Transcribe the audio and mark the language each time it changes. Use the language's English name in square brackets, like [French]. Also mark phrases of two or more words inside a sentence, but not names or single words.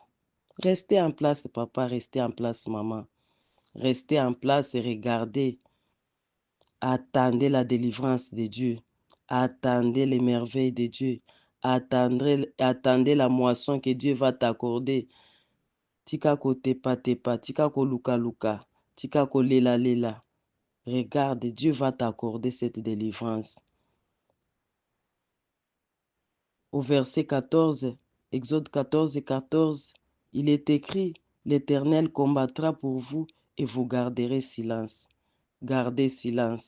[French] Restez en place, papa, restez en place, maman. Restez en place et regardez. Attendez la délivrance de Dieu. Attendez les merveilles de Dieu. Attendez la moisson que Dieu va t'accorder. [Lingala] Tika ko tepa tepa, tika ko luka luka, tika ko lela lela. [French] Regarde, Dieu va t'accorder cette délivrance. Au verset 14, Exode 14, 14, il est écrit, l'Éternel combattra pour vous et vous garderez silence. Gardez silence.